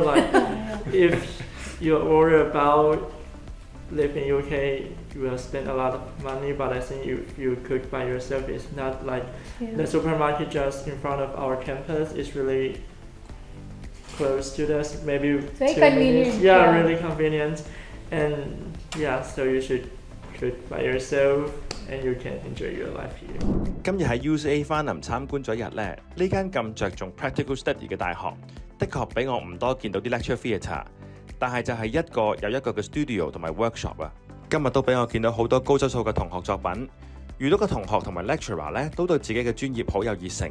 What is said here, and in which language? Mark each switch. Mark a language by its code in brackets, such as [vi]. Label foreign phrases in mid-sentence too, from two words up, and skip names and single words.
[en] Like if you're worried about living in UK, you will spend a lot of money, but I think if you cook by yourself, it's not like the supermarket just in front of our campus. It's really close to us, maybe it's very 2 convenient. minutes. Yeah, really convenient. And yeah, so you should cook by yourself and you can enjoy your life here. [yue] 今日喺 UCA Farnham 參觀咗一日咧，呢間咁着重 [en] practical study [yue] 嘅大學，的確俾我唔多見到啲 [en] lecture theatre， [yue] 但係就係一個又一個嘅 studio 同埋 workshop 啊。今日都俾我見到好多高質素嘅同學作品，遇到嘅同學同埋 lecturer 咧都對自己嘅專業好有熱誠。